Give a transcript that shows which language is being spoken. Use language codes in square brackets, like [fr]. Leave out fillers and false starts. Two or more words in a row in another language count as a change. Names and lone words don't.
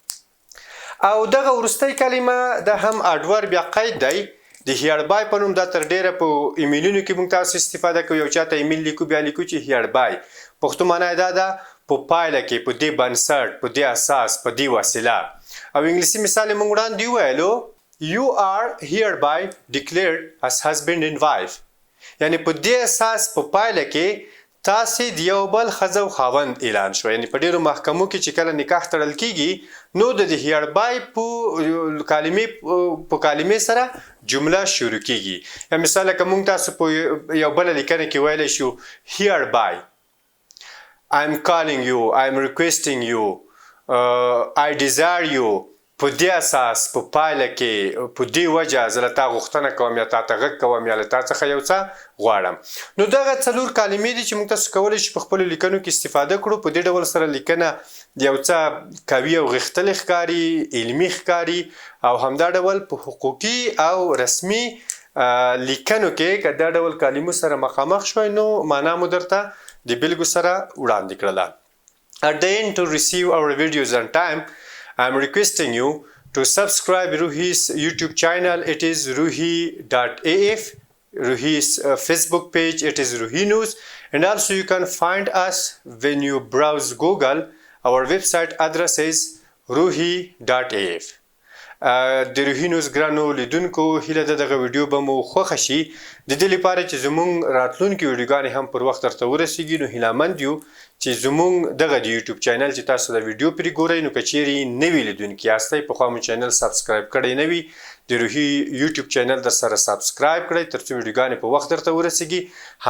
[ps] او دغه وروستی کلمه دا هم adverb یا قید دی. د Hereby په نوم دا تر ډیره په ایمیلونو کې موږ تاسو استفاده کوو. یو چاته ایمیل لیکو بیا لیکو چې Hereby. پښتو معنا یې دا ده په پایله کې، په دې بنسټ، په دې اساس، په دې وسیله. او انګلیسي مثال یې موږ وړاندې وویلو [en] You are hereby declared as husband and wife. [ps] یعنې په دې اساس په پایله کې تاسې د یو بل ښځه او خاوند اعلان شو. یعنې په ډیرو محکمو کې چې کله نکاح تړل کیږي نو د Hereby په کلمې سره جمله شروع کیږي. یا مثال لکه موږ تاسو په یو بله لیکنه کې ویلی شو [en] Hereby I'm calling you, I'm requesting you, I desire you. [ps] په دې اساس په پایله کې په دې وجه زه له تا غوښتنه کوم یا تا ته غږ کوم یا له تا څخه یو څه غواړم. نو دغه 4 کلمې دي چې موږ تاسو کولی شو په خپلو لیکنو کې استفاده کړو. په دې ډول سره لیکنه یو څه قوي او غښتلې ښکاري، علمي ښکاري او همدا ډول په حقوقي او رسمي لیکنو کې که دا ډول کلمو سره مخامخ شوي نو معنا مو درته د بیلګو سره وړاندې کړله. [en] At the end, to receive our videos on time, I am requesting you to subscribe Ruhi's YouTube channel. It is ruhi.af. Ruhi's Facebook page, it is Ruhi News. And also you can find us when you browse Google. Our website address is ruhi.af. [ps] د روحي نیوز ګرانو لیدونکو هیله ده دغه ویډیو به مو خوښه شي. د دې لپاره چې زموږ راتلونکي ویډیوګانې هم پر وخت درته ورسیږي نو هیلهمند یو چې زموږ دغه د یوټیوب چینل چې تاسو د ویډیو پرې ګورئ نو که چیرې نوي لیدونکي یاستئ پخوا مو چینل سبسکرایب کړی نه وي د روحي یوټیوب چینل در سره سبسکرایب کړئ تر څو ویډیوګانې په وخت درته ورسیږي.